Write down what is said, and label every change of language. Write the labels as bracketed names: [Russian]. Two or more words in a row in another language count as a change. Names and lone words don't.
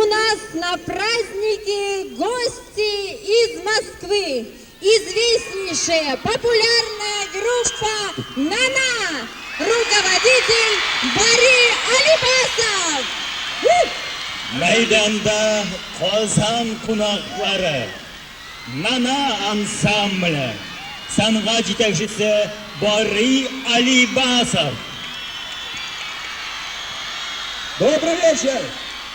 [Russian] нас на празднике гости из Москвы. Известнейшая популярная группа «Нана». Руководитель Бори Алибасов. [Uzbek] Maydanda Qozon qunaqlari Nana ansambli san'at yetakchisi Bori Alibasov. [Russian] Добрый вечер!